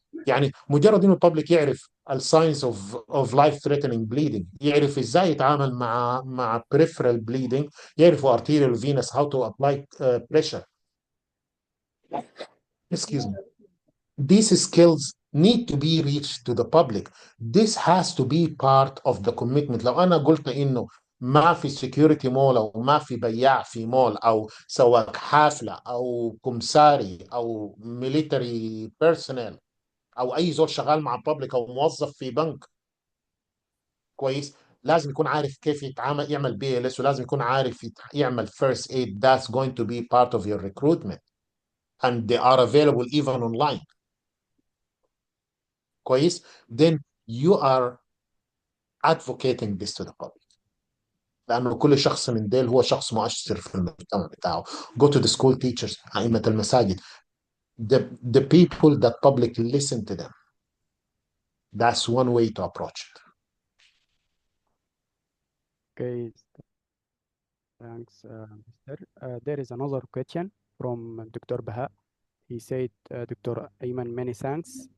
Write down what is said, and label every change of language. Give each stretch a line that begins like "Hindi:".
Arabic: يعني مجرد انه الببليك يعرف الساينز
English: of life threatening bleeding،
Arabic: يعرف ازاي يتعامل مع
English: peripheral bleeding،
Arabic: يعرفوا
English: arterial venous how to apply pressure. Excuse me. These skills need to be reached to the public. This has to be part of the commitment.
Arabic: لو أنا قلت إنه ما في security مول أو ما في بياع في مول أو سواق حافلة أو كمساري أو military personnel أو أي زول شغال مع public أو موظف في بنك كويس، لازم يكون عارف كيف يتعامل يعمل BLS، ولازم يكون عارف يعمل first aid.
English: That's going to be part of your recruitment and they are available even online.
Arabic: كويس.
English: then you are advocating this to the public.
Arabic: لأنه كل شخص من ديل هو شخص مؤثر في المجتمع بتاعه.
English: Go to the school teachers،
Arabic: أئمة المساجد.
English: The people that public listen to them. That's one way to approach it. Okay, thanks, Mr. There is another question from Dr. Baha. He said, Dr. Ayman, many thanks.